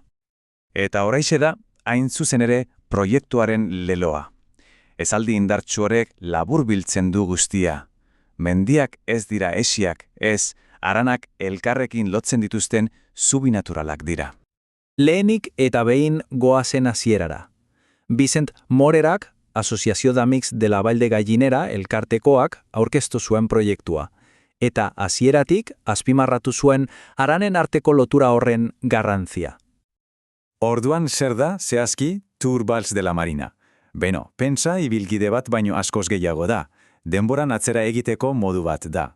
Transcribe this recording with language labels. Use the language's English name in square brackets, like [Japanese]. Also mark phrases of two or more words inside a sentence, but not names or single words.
[Basque] Eta horaixe da, hain zuzen ere, proiektuaren leloa. Esaldi indartsu horrek labur biltzen du guztia. Mendiak ez dira esiak, ez, haranak elkarrekin lotzen dituzten zubinaturalak dira. Lehenik eta behin goazen hasierara. Vicent Morerak, Asociació d'Amics de la Vall de Gallinera elkartekoak aurkeztu zuen proiektua, eta hasieratik azpimarratu zuen haranen arteko lotura horren garrantzia. Orduan zer da, zehazki, Tour Vals de la Marina. Beno, pentsa ibilgide bat baino askoz gehiago da, denboran atzera egiteko modu bat da.